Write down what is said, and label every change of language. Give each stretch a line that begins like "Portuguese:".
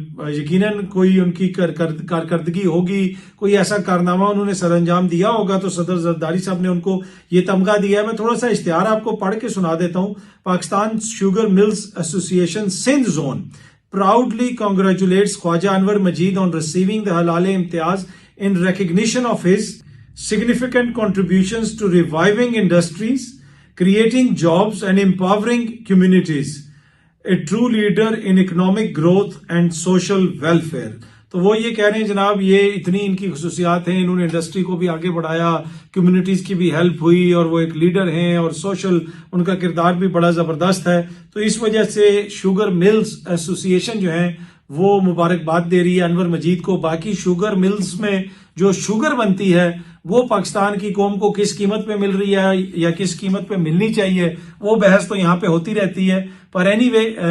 Urdu: یقیناً کوئی ان کی کارکردگی ہوگی، کوئی ایسا کارنامہ انہوں نے سر انجام دیا ہوگا تو صدر زرداری صاحب نے ان کو یہ تمغہ دیا ہے۔ میں تھوڑا سا اشتہار آپ کو پڑھ کے سنا دیتا ہوں۔ پاکستان شوگر ملز ایسوسی ایشن Sindh zone
English: proudly congratulates Khwaja Anwar Majid on receiving the Halal Imtiaz in recognition of his significant contributions to reviving industries, creating jobs and empowering communities. A true leader in economic growth and social welfare.
Urdu: تو وہ یہ کہہ رہے ہیں جناب یہ اتنی ان کی خصوصیات ہیں، انہوں نے انڈسٹری کو بھی آگے بڑھایا، کمیونٹیز کی بھی ہیلپ ہوئی، اور وہ ایک لیڈر ہیں، اور سوشل ان کا کردار بھی بڑا زبردست ہے۔ تو اس وجہ سے شوگر ملز ایسوسی ایشن جو ہے وہ مبارکباد دے رہی ہے انور مجید کو۔ باقی شوگر ملز میں جو شوگر بنتی ہے وہ پاکستان کی قوم کو کس قیمت پہ مل رہی ہے یا کس قیمت پہ ملنی چاہیے، وہ بحث تو یہاں پہ ہوتی رہتی ہے۔ پر اینی وے